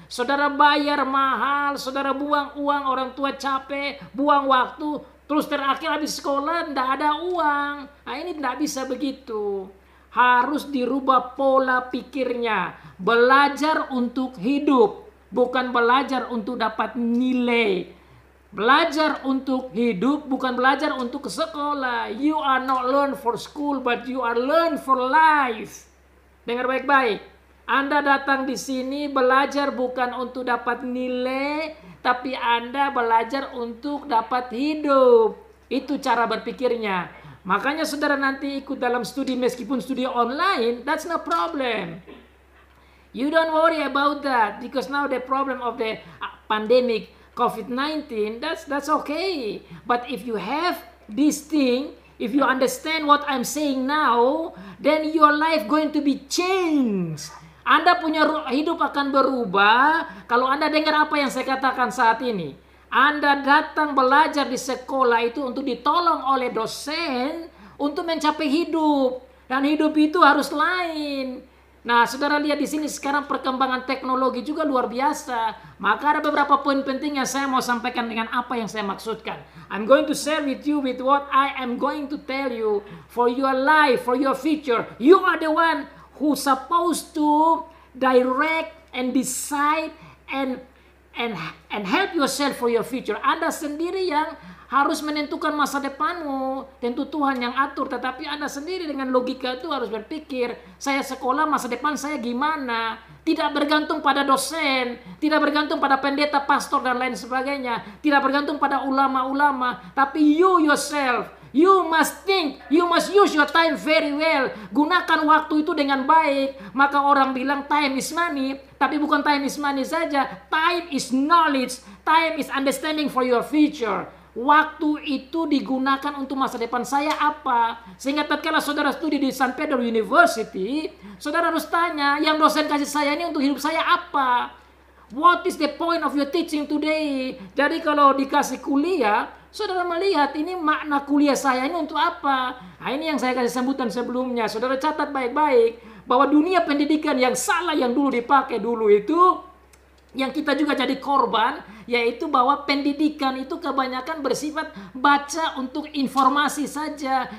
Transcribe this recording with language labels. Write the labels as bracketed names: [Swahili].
[Indonesian] Saudara bayar mahal, saudara buang uang, orang tua capek, buang waktu, terus terakhir habis sekolah tidak ada uang. Nah ini tidak bisa begitu. Harus dirubah pola pikirnya. Belajar untuk hidup, bukan belajar untuk dapat nilai. Belajar untuk hidup, bukan belajar untuk ke sekolah. [English] You are not learn for school, but you are learn for life. [Indonesian] Dengar baik-baik. Anda datang di sini belajar bukan untuk dapat nilai, tapi Anda belajar untuk dapat hidup. Itu cara berpikirnya. Makanya saudara nanti ikut dalam studi meskipun studi online, [English] that's no problem. You don't worry about that because now the problem of the pandemic COVID-19, that's okay. But if you have this thing, if you understand what I'm saying now, then your life going to be changed. [Indonesian] Anda punya hidup akan berubah kalau Anda dengar apa yang saya katakan saat ini. Anda datang belajar di sekolah itu untuk ditolong oleh dosen untuk mencapai hidup. Dan hidup itu harus lain. Nah, saudara lihat di sini sekarang perkembangan teknologi juga luar biasa. Maka ada beberapa poin penting yang saya mau sampaikan dengan apa yang saya maksudkan. [English] I'm going to share with you with what I am going to tell you for your life, for your future. You are the one who supposed to direct and decide and help yourself for your future. [Indonesian] Anda sendiri yang harus menentukan masa depanmu. Tentu Tuhan yang atur, tetapi Anda sendiri dengan logika itu harus berpikir, saya sekolah masa depan saya gimana? Tidak bergantung pada dosen, tidak bergantung pada pendeta, pastor dan lain sebagainya, tidak bergantung pada ulama-ulama, tapi [English] you yourself. You must think, you must use your time very well. [Indonesian] Gunakan waktu itu dengan baik. Maka orang bilang [English] time is money, [Indonesian] tapi bukan time is money saja. [English] Time is knowledge, time is understanding for your future. [Indonesian] Waktu itu digunakan untuk masa depan saya apa? Sehingga tatkala saudara studi di San Pedro University, saudara harus tanya, yang dosen kasih saya ini untuk hidup saya apa? [English] What is the point of your teaching today? [Indonesian] Jadi kalau dikasih kuliah, saudara melihat ini makna kuliah saya ini untuk apa? Nah, ini yang saya kasih sambutan sebelumnya. Saudara catat baik-baik bahwa dunia pendidikan yang salah yang dulu dipakai dulu itu, yang kita juga jadi korban, yaitu bahwa pendidikan itu kebanyakan bersifat baca untuk informasi saja.